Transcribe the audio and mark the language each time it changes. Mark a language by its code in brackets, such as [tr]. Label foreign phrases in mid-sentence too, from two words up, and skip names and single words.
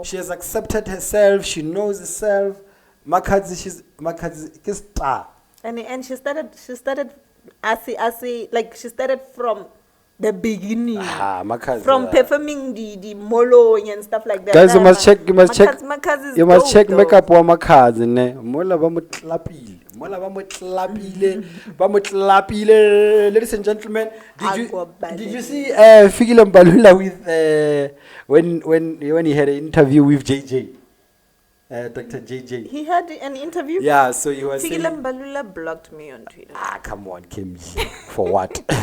[en] She has accepted herself. She knows herself. Makhadzi is star. And she started she started from the beginning. Makhadzi. From performing the moloing and stuff like that. Guys, you must check Makhadzi [nso] makeup wa Makhadzi, ne. Mola ba mo tlapile. Mola ba mo tlapile. [en] Ladies and gentlemen, did you see Fikile Mbalula with when he had an interview with JJ? Dr. JJ. He had an interview? Yeah, so he was saying... Fikile Mbalula blocked me on Twitter. Come on, KMG. For what?